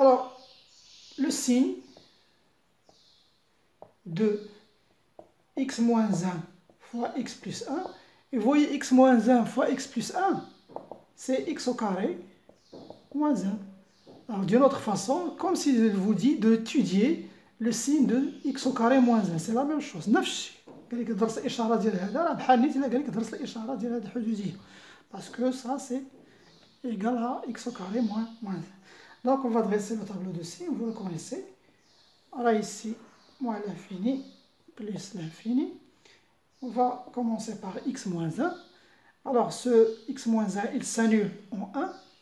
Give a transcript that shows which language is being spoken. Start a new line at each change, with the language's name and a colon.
French: Alors, le signe de x moins 1 fois x plus 1, et vous voyez x moins 1 fois x plus 1, c'est x au carré moins 1. Alors d'une autre façon, comme si je vous dis d'étudier le signe de x au carré moins 1, c'est la même chose.
Arabic: نفس الشيء. قال لك درس الاشاره ديال هذا راه بحال نيت الا قال لك درس الاشاره ديال هذه الحدوديه.
French: Parce que ça c'est égal à x au carré moins 1. Donc on va dresser le tableau de signes, vous le connaissez. Alors ici, moins l'infini plus l'infini. On va commencer par x moins 1. Alors ce x moins 1, il s'annule en 1.